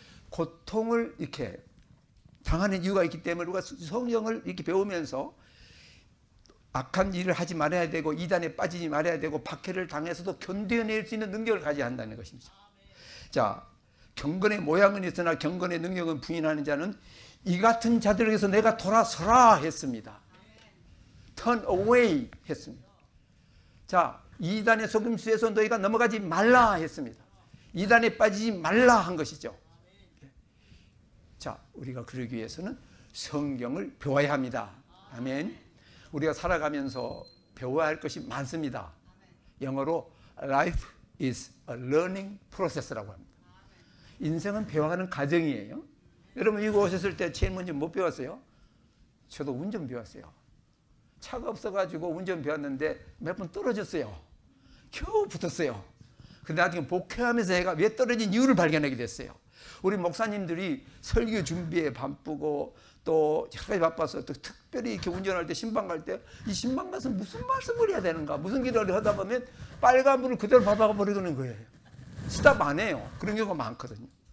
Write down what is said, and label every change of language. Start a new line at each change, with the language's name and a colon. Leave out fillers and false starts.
Korean: 고통을 이렇게 당하는 이유가 있기 때문에 우리가 성경을 이렇게 배우면서 악한 일을 하지 말아야 되고 이단에 빠지지 말아야 되고 박해를 당해서도 견뎌낼 수 있는 능력을 가져야 한다는 것입니다. 자, 경건의 모양은 있으나 경건의 능력은 부인하는 자는 이 같은 자들에게서 내가 돌아서라 했습니다.
English: Turn away
Korean: 했습니다. 자, 이단의 속임수에서 너희가 넘어가지 말라 했습니다. 이단에 빠지지 말라 한 것이죠. 자, 우리가 그러기 위해서는 성경을 배워야 합니다. 아멘. 우리가 살아가면서 배워야 할 것이 많습니다. 영어로
English: Life is a learning process
Korean: 라고 합니다. 인생은 배워가는 과정이에요. 여러분 이거 오셨을 때 제일 먼저 못 배웠어요? 저도 운전 배웠어요. 차가 없어가지고 운전 배웠는데 몇 번 떨어졌어요. 겨우 붙었어요. 근데 나중에 목회하면서 제가 왜 떨어진 이유를 발견하게 됐어요. 우리 목사님들이 설교 준비에 바쁘고 또 여러 가지 바빠서 또 특별히 이렇게 운전할 때 신방 갈 때 이 신방 가서 무슨 말씀을 해야 되는가 무슨 기도를 하다 보면 빨간불을 그대로 밟아가 버리는 거예요. 스탑 안 해요. 그런 경우가 많거든요.